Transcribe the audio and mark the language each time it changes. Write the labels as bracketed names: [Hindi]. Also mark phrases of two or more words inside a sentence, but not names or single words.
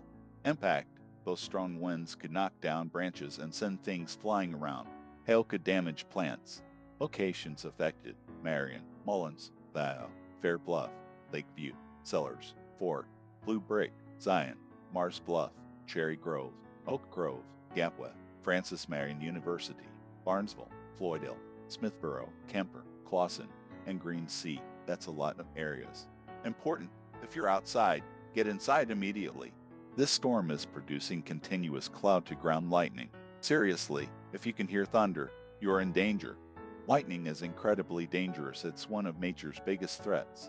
[English] Impact: those strong winds could knock down branches and send things flying around. Hail could damage plants. Locations affected: Marion, Mullins, Thao, Fair Bluff, Lakeview, Sellers, Fort, Blue Brick, Zion, Mars Bluff, Cherry Grove, Oak Grove, Gapwell, Francis Marion University, Barnesville, Floydale, Smithborough, Kemper, Clawson, and Green Sea. That's a lot of areas. Important: if you're outside, get inside immediately. This storm is producing continuous cloud-to-ground lightning. Seriously, if you can hear thunder, you are in danger. Lightning is incredibly dangerous. It's one of nature's biggest threats.